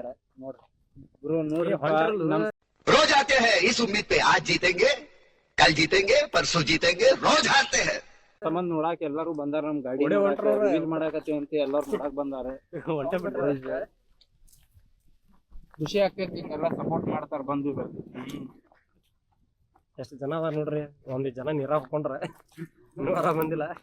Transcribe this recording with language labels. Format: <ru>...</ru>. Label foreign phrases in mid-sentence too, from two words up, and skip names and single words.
<kn>ನೋಡ್ರಿ ಬ್ರೋ ನೋಡ್ರಿ</kn> <hi>रोज आते हैं इस उम्मीद पे आज जीतेंगे कल जीतेंगे परसों जीतेंगे रोज हारते हैं</hi> <kn>ಸಂಬಂಧ ನೋಡಾಕ ಎಲ್ಲಾರು ಬಂದಾರ ನಮ್ ಗಾಡಿ ರಿವೀಲ್ ಮಾಡಾಕತ್ತೀವಿ ಅಂತ ಎಲ್ಲಾರು ನೋಡಾಕ್ ಬಂದಾರ ಹೊಂಟೆ ಬಿಟ್ರೆ ಖುಷಿ ಆಗ್ತೈತಿ ಎಲ್ಲ ಸಪೋರ್ಟ್ ಮಾಡ್ತಾರ ಬಂದು ಎಷ್ಟು ಜನ ಅದಾರ ನೋಡ್ರಿ ಒಂದ್ ಜನ ನೀರ ಹಾಕೊಂಡ್ರ ಇನ್ನೂ ಆರಾಮ ಬಂದಿಲ್ಲ</kn>